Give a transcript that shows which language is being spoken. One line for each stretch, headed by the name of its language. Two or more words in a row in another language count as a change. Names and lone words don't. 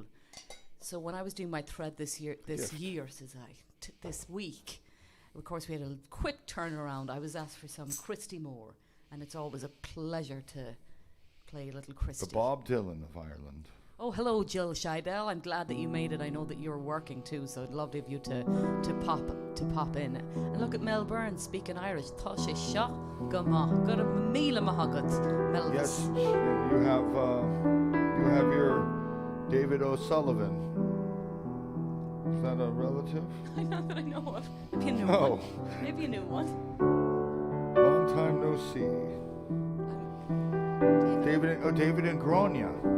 English: So when I was doing my thread this week, of course we had a quick turnaround. I was asked for some Christy Moore, and it's always a pleasure to play a little Christy. The Bob Dylan of Ireland. Oh, hello, Jill Scheidel. I'm glad that you made it. I know that you're working too, so I'd love of you to pop in. And look at Mel Byrne speaking Irish.
Irish: Tá sé seo go maith. Go to míle maith Mel.
English: Yes, and you have your David O'Sullivan. Is that a relative? Not that I know of. Maybe a new one. Maybe a new one. Long time no see. David and Grania.